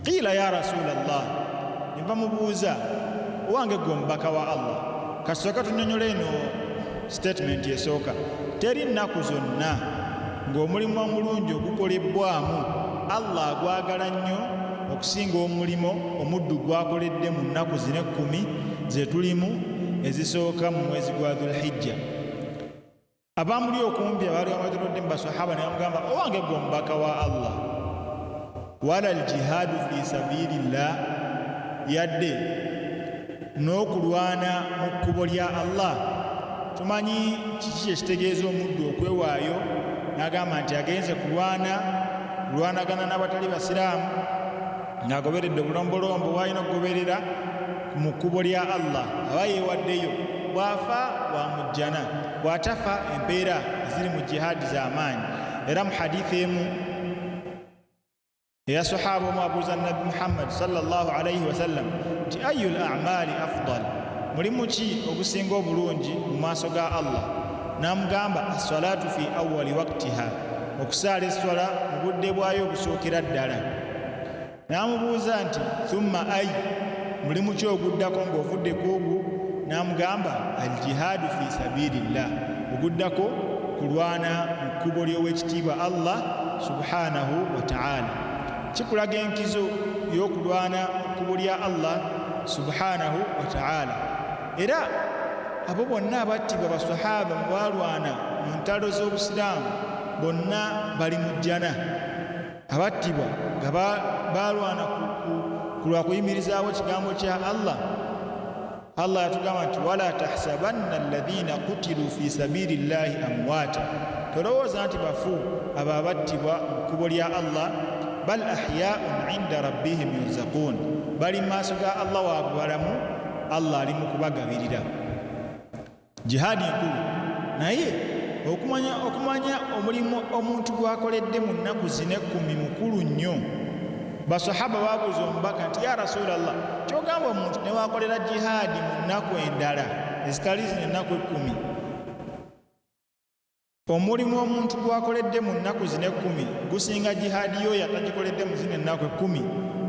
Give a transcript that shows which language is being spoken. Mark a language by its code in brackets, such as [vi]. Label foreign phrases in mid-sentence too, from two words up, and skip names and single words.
[ar] قيل يا رسول الله, [lg] ne bamubuuza, owange gwe omubaka wa Allah, kasooka tunyonyola eno statement esooka, teri nnaku zonna ng'omulimu omulungi ogukolebbwamu Allah agwagala nnyo okusinga omulimo omuddu gwakoledde mu nnaku zino 10 ze tulimu ezisooka mu mwezi gwa dhulhijja. Abamuli okumpi abaali bamatolodde mu basahaba ne bamugamba, owange gwe omubaka wa Allah, [ar] ولا الجهاد في سبيل الله, [lg] yadde n'okulwana mu kkubo lya Allah. Tumanyi kiki ekitegeeza omuddu okwewaayo, n'agamba nti agenze kulwanagana n'abatali basiraamu ng'agoberedde obulombolombo bw'alina okugoberera mu kkubo lya Allah, aba yeewaddeyo, bw'afa bwamujjana, bw'atafa empeera eziri mu jihaadi z'amaanyi. Era mu hadithi emu eya sahaba omu abuuza Nabi Muhammad [ar] صلى الله عليه وسلم [lg] nti [ar] أي الأعمال أفضل, [lg] mulimu ki ogusinga obulungi mu maaso ga Allah? [ar] N'amugamba الصلاة في أول وقتها, [lg] okusaala esswala mu budde bwayo obusookera ddala. N'amubuuza nti [ar] ثم أي, [lg] mulimu ki oguddako ng'ovudde ku ogwo? N'amugamba [ar] الجهاد في سبيل الله, [lg] oguddako kulwana mu kkubo ly'owekitiibwa [ar] الله سبحانه وتعالى. [lg] Kikulaga enkizo y'okulwana mu kkubo lya [ar] الله سبحانه وتعالى. [lg] Era abo bonna abattibwa basahaba balwana mu ntalo z'obusiraamu bonna bali mu jjana. Abattibwa nga balwana ku lwa kuyimirizaawo ekigambo kya Allah. [ar] Allah yatugamba nti ولا تحسبن الذين قتلوا في سبيل الله أمواتا, [lg] tolowooza nti bafu abo abattibwa mu kkubo lya Allah, [ar] بل أحياء عند ربهم يرزقون, [lg] bali maaso ga Allah waabalamu, Allah ali mu kubagabirira. Jihaadi nkulu, naye okumanya omulimu omuntu gwakoledde mu nnaku zino 10 mukulu nnyo. Basahaba babuuza omubaka nti [ar] يا رسول الله, [lg] kyogamba omuntu ne waakolera jihaadi mu nnaku endala ezitali zino ennaku 10, omulimu omuntu gwakoledde mu nnaku zino 10 gusinga jihaadi yo yatagikoledde mu zino ennaku 10?